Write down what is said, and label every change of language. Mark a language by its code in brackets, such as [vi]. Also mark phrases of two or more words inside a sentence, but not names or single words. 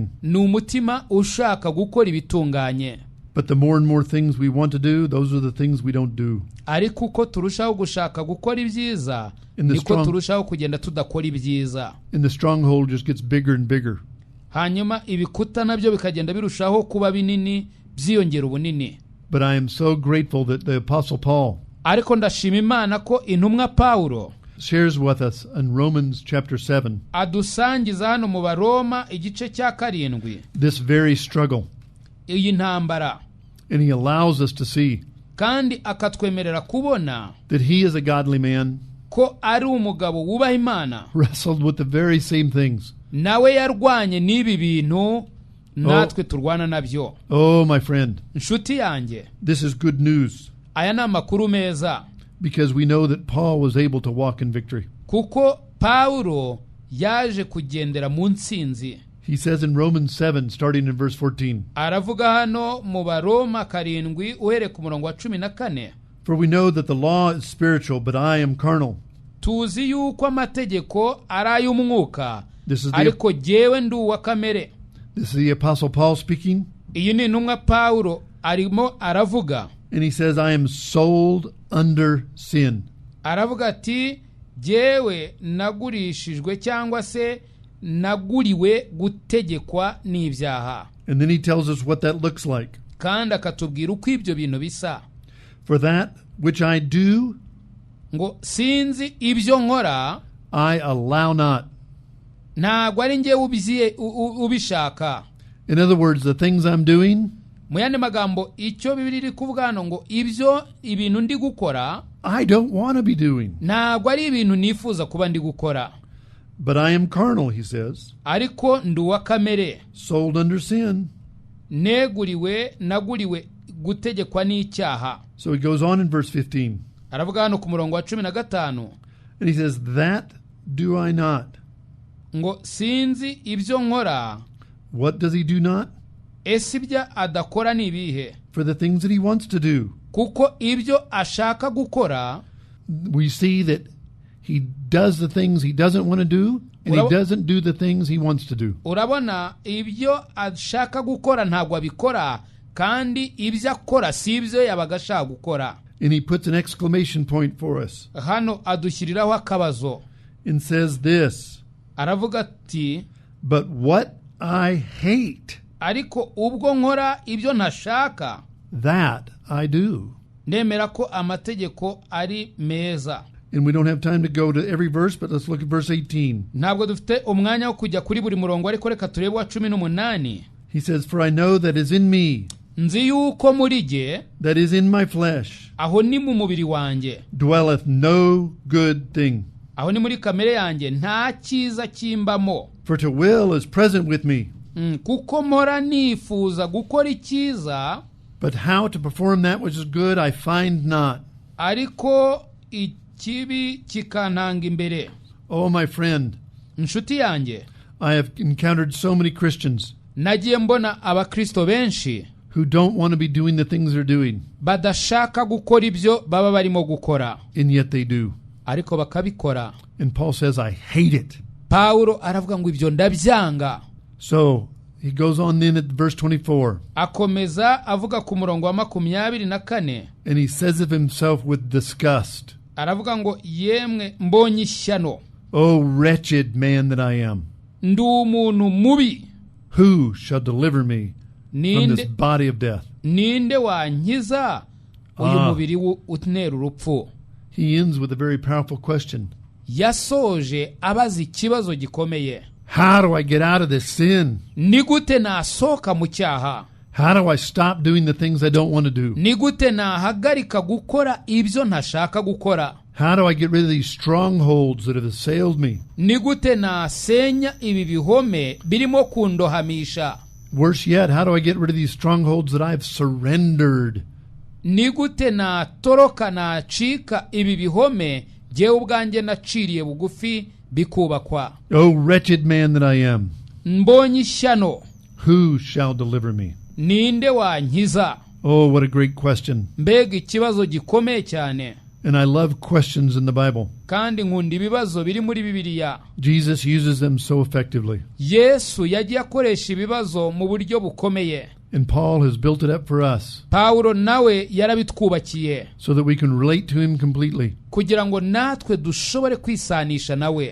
[rw] ni umutima ushaka gukora ibitunganye. [en] But the more and more things we want to do, those are the things we don't do. [rw] ariko uko turushaho gushaka gukora ibyiza niko turushaho kugenda tudakora ibyiza. [en] And the stronghold just gets bigger and bigger. [rw] hanyuma ibikuta nabyo bikagenda birushaho kuba binini, byiyongera ubunini. [en] But I am so grateful that the Apostle Paul [rw] ariko ndashima Imana ko intumwa Pawulo [en] shares with us in Romans chapter 7 [rw] adusangiza hano mu Baroma igice cya 7 [en] this very struggle. [rw] iyi ntambara. [en] And he allows us to see [rw] kandi akatwemerera kubona [en] that he is a godly man, [rw] ko ari umugabo wubaha Imana, [en] wrestled with the very same things. [rw] nawe yarwanye n'ibi bintu natwe turwana nabyo. [en] Oh, my friend, [rw] nshuti yanjye, [en] this is good news [rw] aya ni amakuru meza, [en] because we know that Paul was able to walk in victory. [rw] kuko Pawulo yaje kugendera mu ntsinzi. [en] He says in Romans 7, starting in verse 14, [rw] aravuga hano mu Baroma 7 uhereye ku murongo wa 14, [en] for we know that the law is spiritual, but I am carnal. [rw] tuzi yuko amategeko ari ay'umwuka, [en] This is [rw] ariko jyewe ndi uwa kamere. [en] the Apostle Paul speaking. [rw] iyi ni intumwa Pawulo arimo aravuga. [en] And he says, I am sold under sin. [rw] aravuga ati jyewe nagurishijwe cyangwa se naguriwe gutegekwa n'ibyaha. [en] And then he tells us what that looks like. [rw] kandi akatubwira uko ibyo bintu bisa. [en] For that which I do, [rw] ngo sinzi ibyo nkora, [en] I allow not. [rw] ntabwo ari njyewe ubishaka. [en] In other words, the things I'm doing, [rw] mu yandi magambo icyo Bibiliya iri kuvuga hano ngo ibintu ndi gukora [en] I don't want to be doing. [rw] ntabwo ari ibintu nifuza kuba ndi gukora. [en] But I am carnal, he says, [rw] ariko ndi uwa kamere, [en] sold under sin. [rw] naguriwe gutegekwa n'icyaha. [en] So he goes on in verse 15. [rw] aravuga hano ku murongo wa 15, [en] And he says, that do I not. [rw] ngo sinzi ibyo nkora. [en] What does he do not? [rw] ese ibyo adakora ni ibihe? [en] For the things that he wants to do. [rw] kuko ibyo ashaka gukora, [en] We see that he does the things he doesn't want to do, and he doesn't do the things he wants to do. [rw] urabona ibyo ashaka gukora ntabwo abikora, kandi ibyo akora si ibyo yabaga ashaka gukora. [en] And he puts an exclamation point for us [rw] hano adushyiriraho akabazo [en] and says this, [rw] aravuga ati [en] but what I hate, [rw] ariko ubwo nkora ibyo ntashaka, [en] that I do. [rw] ndemera ko amategeko ari meza. [en] And we don't have time to go to every verse, but let's look at verse 18. [rw] ntabwo dufite umwanya wo kujya kuri buri murongo ariko reka turebe wa 18. [en] He says, "For I know that is in me, [rw] nzi yuko muri jye [en] that is in my flesh, [rw] aho ni mu mubiri wanjye [en] dwelleth no good thing. [rw] aho ni muri kamere yanjye nta cyiza kimbamo [en] For to will is present with me, [rw] kuko mpora nifuza gukora icyiza [en] but how to perform that which is good I find not. [rw] ariko ikibi kikantanga imbere." [en] Oh, my friend, [rw] inshuti yanjye, [en] I have encountered so many Christians [rw] nagiye mbona abakristo benshi [en] who don't want to be doing the things they're doing, [rw] badashaka gukora ibyo baba barimo gukora [en] and yet they do. [rw] ariko bakabikora. [en] And Paul says, I hate it. [rw] Pawulo aravuga ngo ibyo ndabyanga. [en] So he goes on then at verse 24. [rw] akomeza avuga ku murongo wa 24, [en] And he says of himself with disgust, [rw] aravuga ngo yemwe mbonye ishyano, [en] "O wretched man that I am, [rw] ndi umuntu mubi, [en] who shall deliver me from this [rw] ninde [en] body of death?" [rw] ninde wankiza uyu mubiri utera urupfu. [en] He ends with a very powerful question. [rw] yasoje abaza ikibazo gikomeye. [en] How do I get out of this sin? [rw] ni gute nasohoka mu cyaha? [en] How do I stop doing the things I don't want to do? [rw] ni gute nahagarika gukora ibyo ntashaka gukora? [en] How do I get rid of these strongholds that have assailed me? [rw] ni gute nasenya ibi bihome birimo kundohamisha? [en] Worse yet, how do I get rid of these strongholds that I've surrendered? [rw] ni gute natoroka nacika ibi bihome jyewe ubwanjye naciriye bugufi bikubakwa? [en] O wretched man that I am, [rw] mbonye ishyano, [en] who shall deliver me? [rw] ninde wankiza? [en] Oh, what a great question. [rw] mbega ikibazo gikomeye cyane. [en] And I love questions in the Bible. [rw] kandi nkunda ibibazo biri muri Bibiliya. [en] Jesus uses them so effectively. [rw] Yesu yagiye akoresha ibibazo mu buryo bukomeye. [en] And Paul has built it up for us [rw] Pawulo nawe yarabitwubakiye [en] so that we can relate to him completely. [rw] kugira ngo natwe dushobore kwisanisha nawe.